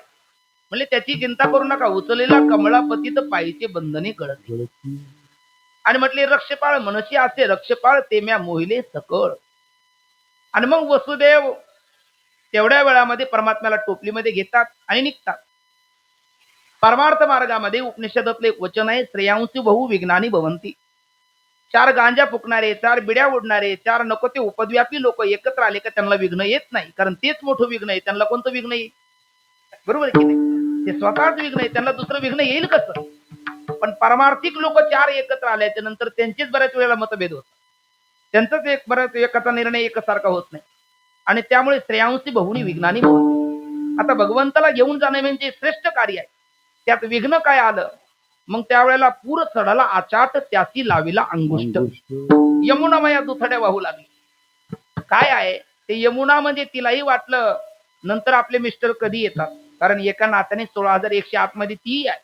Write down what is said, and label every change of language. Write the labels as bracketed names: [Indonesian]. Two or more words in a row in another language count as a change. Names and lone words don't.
[Marathi] म्हणले त्याची चिंता करू नका, उचलेला कमळापतीत पायीचे बंधने कळत. आणि म्हटले रक्षपाळ मनशी असे रक्षपाळ ते म्या मोहिले सकळ. आणि मग वसुदेव तेवढ्या वेळामध्ये परमात्म्याला टोपलीमध्ये घेतात आणि निघतात. परमार्थ मार्गामध्ये उपनिषदातले एक वचन आहे, [Sanskrit] श्रेयांसी बहु विघ्नानी भवंती. [Marathi] 4 गांजा फुकणारे, 4 बिड्या उडणारे, 4 नको ते उपद्व्यापी लोक एकत्र आले का त्यांना विघ्न येत नाही, कारण तेच मोठं विघ्न आहे. त्यांना कोणतं विघ्न येईल? बरोबर की नाही? ते स्वतःच विघ्न आहे, त्यांना दुसरं विघ्न येईल कसं? पण परमार्थिक लोक 4 एकत्र आल्याच्या नंतर त्यांचेच बऱ्याच वेळेला मतभेद होतात. त्यांचाच एक बऱ्याच एकाचा निर्णय एकसारखा होत नाही. आणि त्यामुळे [Sanskrit] श्रेयांसी बहुनी विघ्नानी भवंती. [Marathi] आता भगवंताला घेऊन जाणे म्हणजे श्रेष्ठ कार्य आहे. त्यात विघ्न काय आलं? मग त्यावेळेला पूर चढाला आचाट त्याची लाविला अंगुष्ट. यमुना माया दुथड्या वाहू लागली. काय आहे ते यमुना म्हणजे तिलाही वाटलं नंतर आपले मिस्टर कधी येतात, कारण एका नात्याने 16,100 आतमध्ये ती आहे.